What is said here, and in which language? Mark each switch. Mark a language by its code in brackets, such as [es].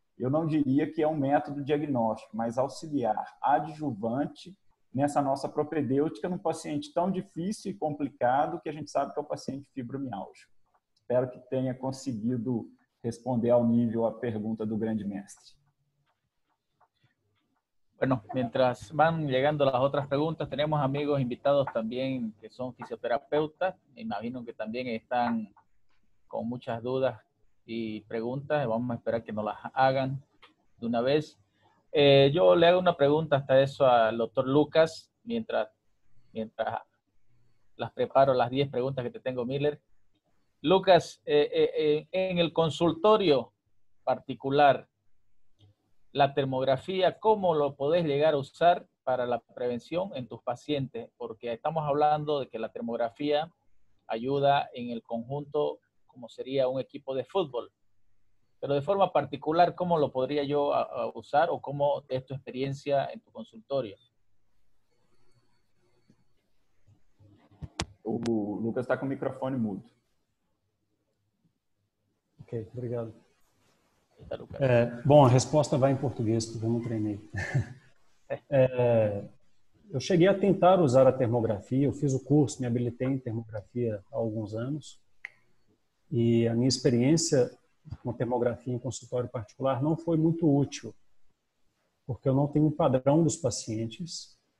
[pt] Eu não diria que é um método diagnóstico, mas auxiliar, adjuvante nessa nossa propedêutica num paciente tão difícil e complicado que a gente sabe que é o paciente fibromialgico. Espero que tenha conseguido responder ao nível a pergunta do grande mestre. [es] Bueno, mientras van llegando las otras preguntas, tenemos amigos invitados también que son fisioterapeutas. Me imagino que también están con muchas dudas y preguntas. Vamos a esperar que nos las hagan de una vez. Yo le hago una pregunta hasta eso al doctor Lucas, mientras las preparo las 10 preguntas que te tengo, Miller. Lucas, en el consultorio particular, la termografía, ¿cómo lo podés llegar a usar para la prevención en tus pacientes? Porque estamos hablando de que la termografía ayuda en el conjunto como sería un equipo de fútbol. Pero de forma particular, ¿cómo lo podría yo usar o cómo es tu experiencia en tu consultorio? [pt] O Lucas está com o microfone mudo. Ok, obrigado. Está, Lucas. Bom, a resposta vai em português, porque eu não treinei. Eu cheguei a tentar usar a termografia, eu fiz o curso, me habilitei em termografia há alguns anos, e a minha experiência com termografia em consultório particular não foi muito útil, porque eu não tenho um padrão dos pacientes.